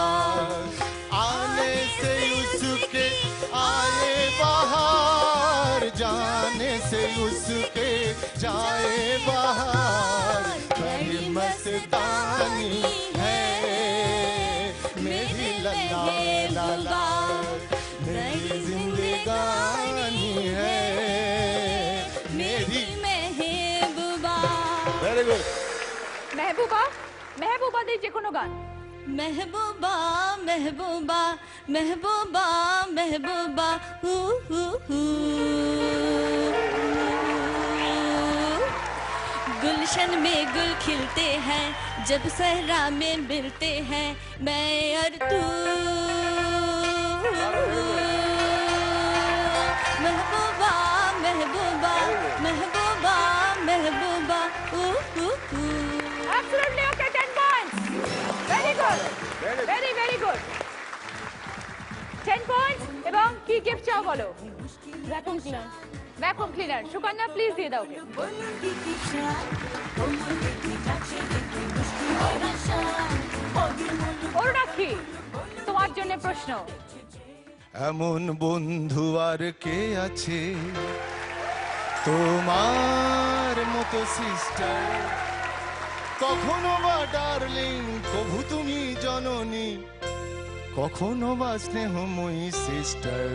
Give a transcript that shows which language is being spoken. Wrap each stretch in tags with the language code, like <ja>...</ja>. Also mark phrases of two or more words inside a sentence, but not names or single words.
<hi>आने से उसके आए बाहर, जाने से उसके जाए बाहर, बड़ी मस्तानी है मेरी लल्ला लल्ला, मेरी जिंदगानी है मेरी</hi> <bn>মেহবুবা।</bn> <en>Very good.</en> <bn>মেহবুবা, মেহবুবা দিয়ে যে কোনো গান।</bn> <hi>महबूबा महबूबा महबूबा महबूबा हू हू हू। गुलशन में गुल खिलते हैं जब सहरा में मिलते हैं मैं और तू। महबूबा महबूबा महबूबा महबूबा ऊ ऊ ऊ।</hi> <en>Absolutely okay, 10 points. Very good. Very, very good. 10 points</en> <bn>এবং কি গিফট চাও বলো।</bn> <en>Vacuum cleaner. Vacuum cleaner.</en> <bn>সুকন্যা প্লিজ দিয়ে দাও ওকে। অরুণাক্ষী, তোমার জন্য প্রশ্ন। এমন বন্ধু আর কে আছে তোমার মতো সিস্টার, কখনো বা ডার্লিং কভু তুমি জননী, কখনো বা স্নেহময়ী সিস্টার।</bn>